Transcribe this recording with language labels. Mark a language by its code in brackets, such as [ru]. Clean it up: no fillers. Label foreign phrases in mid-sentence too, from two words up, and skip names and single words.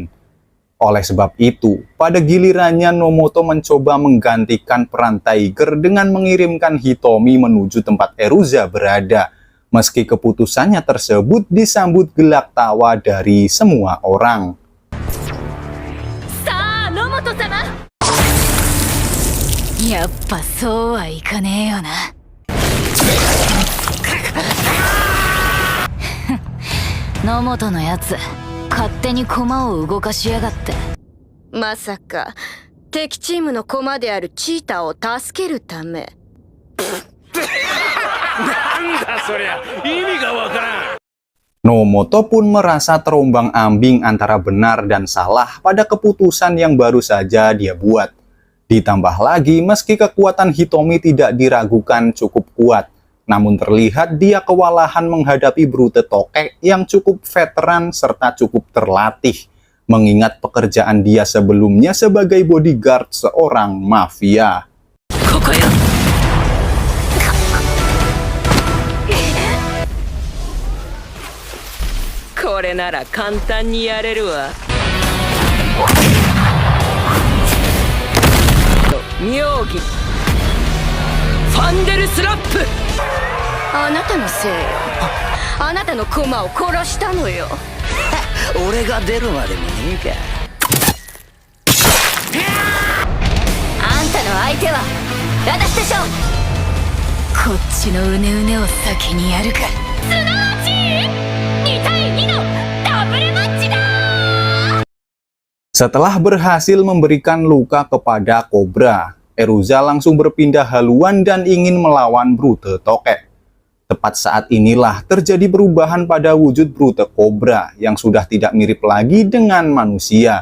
[id] Oleh sebab itu, pada gilirannya Nomoto mencoba menggantikan peran Tiger dengan mengirimkan Hitomi menuju tempat Eruza berada, meski keputusannya tersebut disambut gelak tawa dari semua orang. [ja] さ、野本様! やっぱそうはいかねえよな。野本のやつ、勝手に駒を動かしやがって。まさか敵チームの駒であるチーターを助けるため。なんだそりゃ、意味がわからん。 [id] Nomoto pun merasa terombang-ambing antara benar dan salah pada keputusan yang baru saja dia buat. Ditambah lagi, meski kekuatan Hitomi tidak diragukan cukup kuat, Namun terlihat dia kewalahan menghadapi Brute Tokek yang cukup veteran serta cukup terlatih, mengingat pekerjaan dia sebelumnya sebagai bodyguard seorang mafia. [ja] Myogi [en] Thunder Slap [ja] あなたのせいよ。あなたの駒を殺したのよ。俺が出るまでもねえか。あんたの相手は私でしょ。こっちのうねうねを先にやるか。すなわち2対2のダブルマッチだ。 [id] Setelah berhasil memberikan luka kepada Cobra, Eruza langsung berpindah haluan dan ingin melawan Brute Tokek. Tepat saat inilah terjadi perubahan pada wujud Brute Cobra yang sudah tidak mirip lagi dengan manusia.